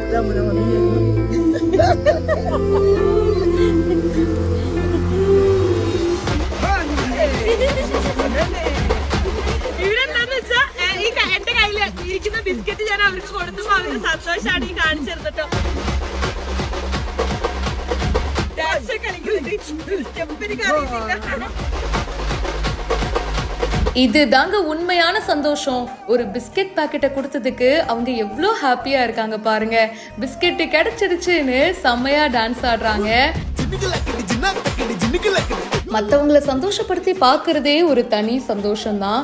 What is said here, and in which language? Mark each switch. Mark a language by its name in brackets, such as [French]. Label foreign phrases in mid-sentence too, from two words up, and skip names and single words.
[Malayalam] ഇവരെന്താന്ന് വെച്ചാ എന്റെ കയ്യില് ഇരിക്കുന്ന ബിസ്ക്കറ്റ് ഞാൻ അവർക്ക് കൊടുത്തപ്പോ അവര് സന്തോഷാണ് ഈ കാണിച്ചെടുത്തിട്ടോ. ഡാൻസ് കളിക്കുന്നുണ്ട്, സ്റ്റെപ്പ് എനിക്ക് അറിയില്ല. [Tamil] இதுதாங்க உண்மையான சந்தோஷம். ஒரு பிஸ்கெட் பாக்கெட்டை கொடுத்ததுக்கு அவங்க எவ்வளோ ஹாப்பியா இருக்காங்க பாருங்க. பிஸ்கெட் கிடைச்சிடுச்சுன்னு செம்மையா டான்ஸ் ஆடுறாங்க. மற்றவங்களை சந்தோஷப்படுத்தி பார்க்கறதே ஒரு தனி சந்தோஷம்தான்.